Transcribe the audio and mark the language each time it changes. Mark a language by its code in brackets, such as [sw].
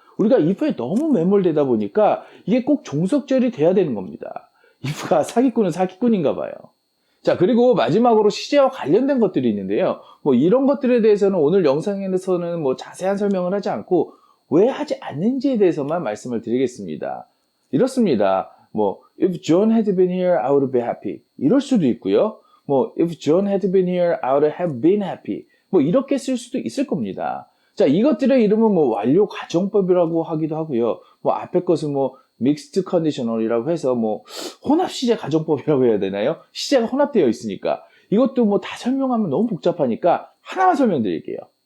[ko] 우리가 if에 너무 매몰되다 보니까 이게 꼭 종속절이 돼야 되는 겁니다. if가 사기꾼은 사기꾼인가 봐요. 자, 그리고 마지막으로 시제와 관련된 것들이 있는데요. 뭐 이런 것들에 대해서는 오늘 영상에서는 뭐 자세한 설명을 하지 않고 왜 하지 않는지에 대해서만 말씀을 드리겠습니다. 이렇습니다. [en] 뭐 if John had been here, I would be happy. [ko] 이럴 수도 있고요. [en] 뭐 if John had been here, I would have been happy. [ko] 뭐 이렇게 쓸 수도 있을 겁니다. 자, 이것들의 이름은 뭐 완료 가정법이라고 하기도 하고요. 뭐 앞에 것은 뭐 믹스드 컨디셔널이라고 해서 뭐 혼합 시제 가정법이라고 해야 되나요? 시제가 혼합되어 있으니까 이것도 뭐 다 설명하면 너무 복잡하니까 하나만 설명드릴게요.